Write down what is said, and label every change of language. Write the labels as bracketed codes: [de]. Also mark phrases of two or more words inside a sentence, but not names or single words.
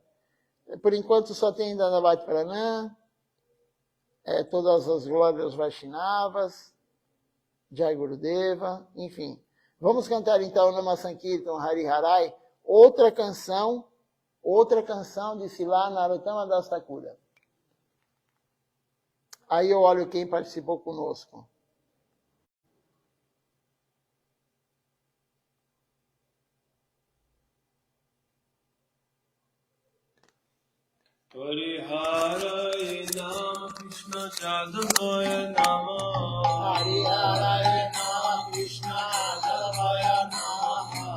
[pt] Por enquanto só tem [sa] दण्डवत् प्रणाम, [pt] todas as glórias Vaishnavas, [sa] जय गुरुदेव, [pt] enfim. Vamos cantar então Nama Sankirtan Hari Harai, outra canção de Srila Narottama Das Thakura. Aí eu olho quem participou conosco. [sa] हरि हरये नमः कृष्ण यादवाय नमः. हरि हरये नमः कृष्ण यादवाय नमः.